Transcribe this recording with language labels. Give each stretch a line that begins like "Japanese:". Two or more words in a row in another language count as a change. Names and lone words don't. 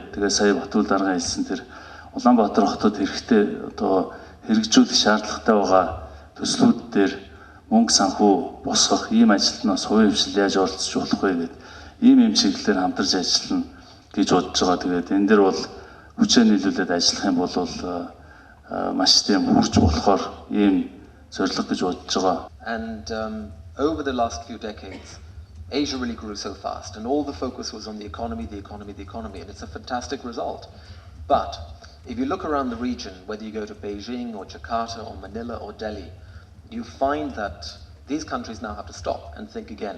Mongolian: Тэгээ сая Батүл дарга хэлсэн тэр Улаанбаатар хотод хэрэгтэй одоо хэрэгжүүлэх шаардлагатай байгаа төслүүд дээр мөнгө санхүү босгох ийм ажилд нь бас хувийн хвшил яаж оролцож болох вэ гэдэг ийм чиглэлээр хамтарч ажиллана гэж бодож байгаа. Тэгээд энэ дээр бол хүчээ нийлүүлээд ажиллах юм бол маш тийм хурц болохоор ийм зорилго гэж бодож байгаа.
English: And over the last few decades, Asia really grew so fast, and all the focus was on the economy, and it's a fantastic result. But if you look around the region, whether you go to Beijing or Jakarta or Manila or Delhi, you find that these countries now have to stop and think again.